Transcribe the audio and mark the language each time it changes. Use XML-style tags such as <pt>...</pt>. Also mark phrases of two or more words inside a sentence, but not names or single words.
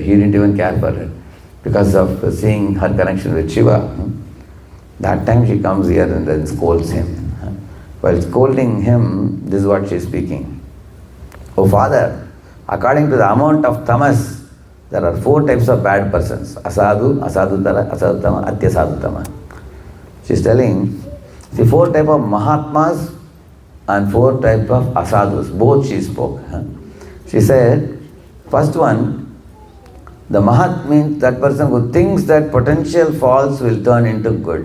<en>He didn't even care for her because of seeing her connection with Shiva. That time she comes here and then scolds him. While scolding him, this is what she is speaking. Oh father, according to the amount of tamas, there are 4 types of bad persons.</en> <sa>Asadu, asadutara, asadutama, atyasadutama. She is telling, the 4 types of Mahatmas and 4 types of Asadhus. Both she spoke. She said, first one, the Mahat means that person who thinks that potential faults will turn into good.</sa>